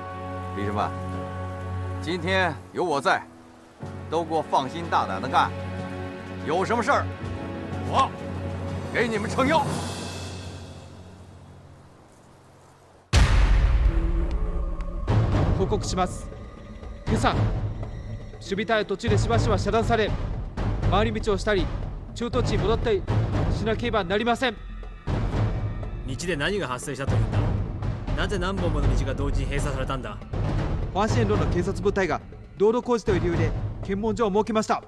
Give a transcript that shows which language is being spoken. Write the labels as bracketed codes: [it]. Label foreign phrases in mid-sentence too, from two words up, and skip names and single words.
[zh] 弟兄们，今天有我在，都给我放心大胆的干。有什么事儿，我给你们撑腰。 [ja] 報告します。今朝守備隊途中でしばしば遮断され、回り道をしたり駐屯地に戻ったりしなければなりません。道で何が発生したというんだ。なぜ何本もの道が同時に閉鎖されたんだ。ファンシェンロンの警察部隊が道路工事という理由で検問所を設けました。